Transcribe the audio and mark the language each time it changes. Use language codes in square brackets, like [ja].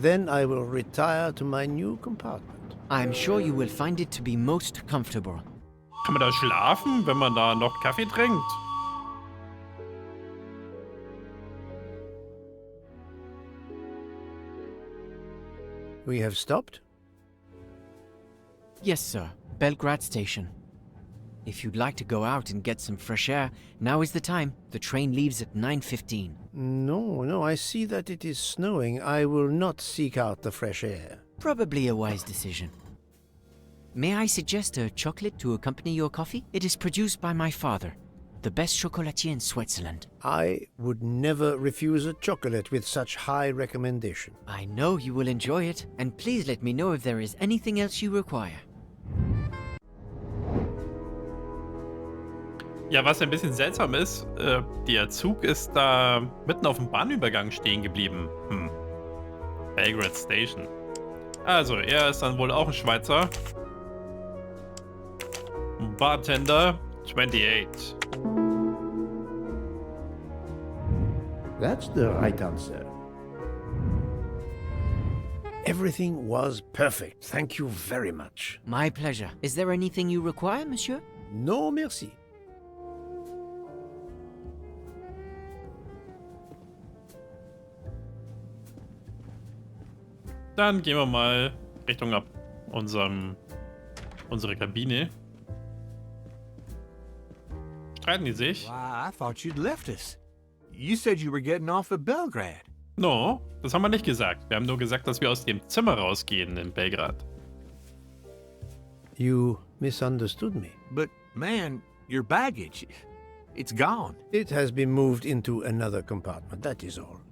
[en] Then I will retire to my new compartment. I'm sure you will find it to be most comfortable. [de] Kann man da schlafen, wenn man da noch Kaffee trinkt? [en] We have stopped? Yes, sir. Belgrade Station. If you'd like to go out and get some fresh air, now is the time. The train leaves at 9:15. No, I see that it is snowing. I will not seek out the fresh air. Probably a wise decision. May I suggest a chocolate to accompany your coffee? It is produced by my father, the best chocolatier in Switzerland. I would never refuse a chocolate with such high recommendation. I know you will enjoy it, and please let me know if there is anything else you require. [de] Ja, was ein bisschen seltsam ist, der Zug ist da mitten auf dem Bahnübergang stehen geblieben. Belgrade Station. Also, er ist dann wohl auch ein Schweizer. [en] Bartender 28. That's the right answer. Everything was perfect. Thank you very much. My pleasure. Is there anything you require, monsieur? No, merci. [de] Dann gehen wir mal Richtung ab unsere Kabine. Streiten die sich? [en] Why, I thought you'd left us. You said you were getting off at Belgrade. [de] No, das haben wir nicht gesagt. Wir haben nur gesagt, dass wir aus dem Zimmer rausgehen in Belgrad. [en] You misunderstood me. But, man, your baggage, it's gone. It has been moved into another compartment, that is all.